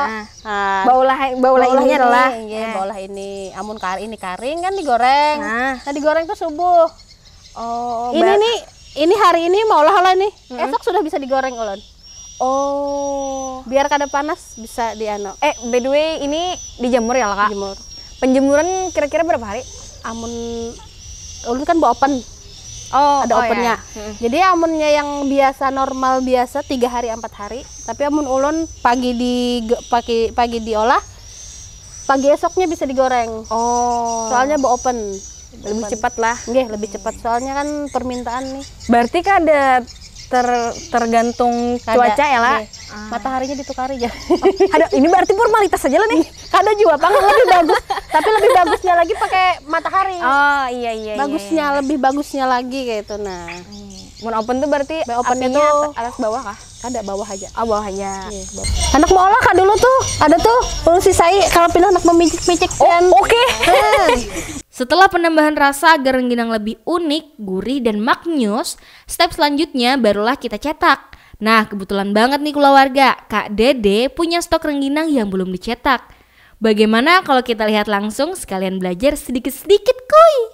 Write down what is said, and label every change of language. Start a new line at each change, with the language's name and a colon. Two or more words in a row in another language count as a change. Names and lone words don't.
Banjar: Baulah ini adalah baulah ini. Amun ini karing kan digoreng. Nah. Digoreng tuh subuh. Oh, ini hari ini mau olah nih. Esok sudah bisa digoreng ulun. Oh. Biar kada panas bisa diano.
English: By the way,
Indonesian: ini dijemur ya Kak? Jemur. Penjemuran kira-kira berapa hari?
Banjar: Amun ulun kan bawa open. Ada opennya.
Indonesian: Ya.
Banjar: Jadi amunnya yang biasa normal biasa 3 hari 4 hari. Tapi amun ulun pagi diolah, pagi esoknya bisa digoreng.
Indonesian: Oh. Soalnya bawa open. Lebih cepat lah. Nggih, lebih cepat. Soalnya kan permintaan nih. Berarti kan ada tergantung cuaca ya lah. Mataharinya ditukari aja. Ada ini berarti formalitas aja lah nih.
Banjar: Kada juga Bang, lebih bagus. Tapi lebih bagusnya lagi pakai matahari.
Indonesian: Oh iya. Bagusnya lebih bagusnya lagi kayak itu. Nah,
Banjar: Mun open tuh berarti opennya apinya tuh atas bawah kah? kada bawah aja.
Indonesian: Oh bawah aja.
Banjar: Anak mau olah Kak dulu tuh. Ada tuh ulun sisai kalau pindah anak memicik-micik dan
Indonesian: Oke. Setelah penambahan rasa agar rengginang lebih unik, gurih, dan maknyus, step selanjutnya barulah kita cetak. Nah, kebetulan banget nih keluarga, Kak Dede punya stok rengginang yang belum dicetak. Bagaimana kalau kita lihat langsung sekalian belajar sedikit-sedikit kuy?